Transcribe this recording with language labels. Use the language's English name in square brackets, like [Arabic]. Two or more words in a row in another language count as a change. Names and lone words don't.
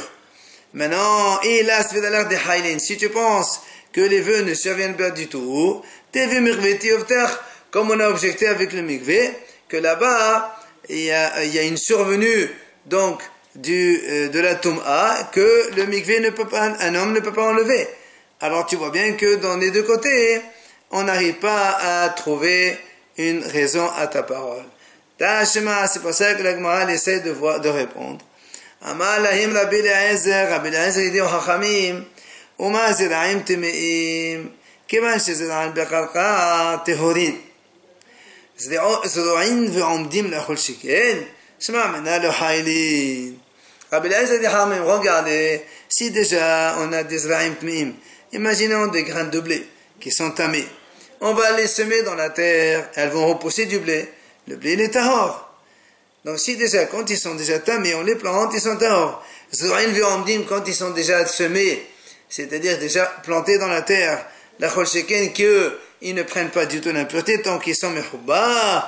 [French] Maintenant, si tu penses que les vœux ne surviennent pas du tout, comme on a objecté avec le mikvé, que là-bas, il y a une survenue, donc, de la Tum'a, que le mikvé un homme ne peut pas enlever. Alors tu vois bien que dans les deux côtés, on n'arrive pas à trouver une raison à ta parole. C'est pour ça que la Gemara essaie de répondre. [Hebrew] אמר להם [French] Rabbi Eliezer dit aux Chachamim, [Hebrew] ומה זרעים טמאים, כיון שזרעם בקרקע טהורין. זרועים ועומדים לאכול שכן, שמע מנה לא חיילין. [French] Rabbi Eliezer dit Chachamim, regardez, si déjà on a des [Hebrew] זרעים טמאים, [French] imaginons des graines de blé qui sont tamées, on va les semer dans la terre, elles vont repousser du blé. Le blé, il est tahor. Donc si déjà, quand ils sont déjà tamés, on les plante, ils sont tahor. [Hebrew] זרועין ועומדין, [French] quand ils sont déjà semés, c'est-à-dire déjà plantés dans la terre, [Hebrew] לא כל שכן, [French] qu'ils ne prennent pas du tout l'impureté tant qu'ils sont mechouba.